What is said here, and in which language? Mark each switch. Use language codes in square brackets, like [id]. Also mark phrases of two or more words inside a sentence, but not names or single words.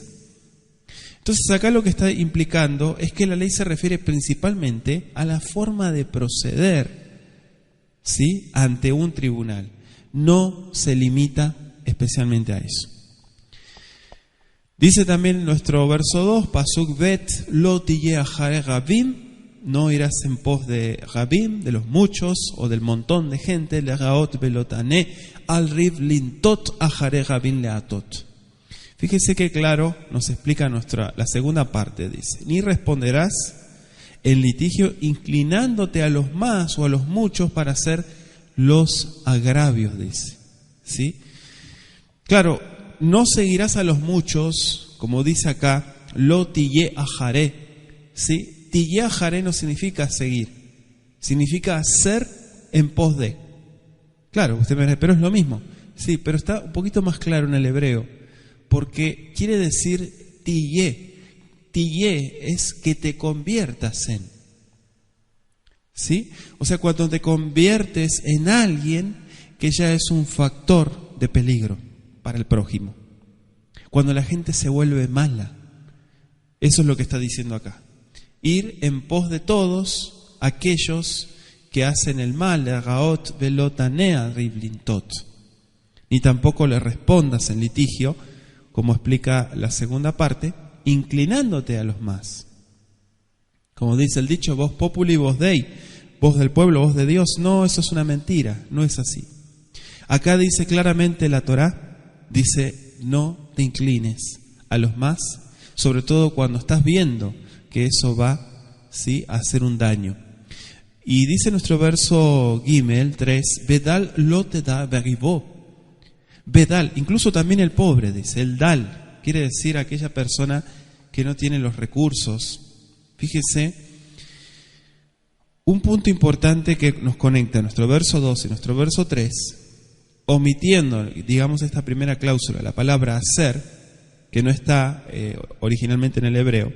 [es] Entonces acá lo que está implicando es que la ley se refiere principalmente a la forma de proceder, ¿sí?, ante un tribunal. No se limita especialmente a eso. Dice también nuestro verso 2, [he] פסוק ב', לא תהיה אחרי רבים, [es] no irás en pos de rabim, de los muchos o del montón de gente, [he] לרעות ולא תענה, על ריב לנטות אחרי רבים להטות. [es] Fíjese que claro nos explica la segunda parte, dice: ni responderás en litigio inclinándote a los más o a los muchos para hacer los agravios, dice. ¿Sí? Claro, no seguirás a los muchos, como dice acá, [he] לא תהיה אחרי, [es] ¿sí? [he] תהיה אחרי [es] no significa seguir, significa ser en pos de. Claro, usted me dice, pero es lo mismo. Sí, pero está un poquito más claro en el hebreo, porque quiere decir tiyeh. Tiyeh es que te conviertas en. ¿Sí? O sea, cuando te conviertes en alguien que ya es un factor de peligro para el prójimo. Cuando la gente se vuelve mala. Eso es lo que está diciendo acá. Ir en pos de todos aquellos que hacen el mal, [he] לרעות ולא תענה ריב לנטות. [es] Ni tampoco le respondas en litigio, como explica la segunda parte, inclinándote a los más. Como dice el dicho, [la] vos populi, vos dei, [es] vos del pueblo, vos de Dios. No, eso es una mentira, no es así. Acá dice claramente la Torá, dice: no te inclines a los más, sobre todo cuando estás viendo que eso va, ¿sí?, a hacer un daño. Y dice nuestro verso Gimel 3, [he] ודל לא תהדר בריבו, ודל, [es] incluso también el pobre, dice, el dal, quiere decir aquella persona que no tiene los recursos. Fíjese, un punto importante que nos conecta nuestro verso 2 y nuestro verso 3, omitiendo, digamos, esta primera cláusula, la palabra hacer, que no está originalmente en el hebreo.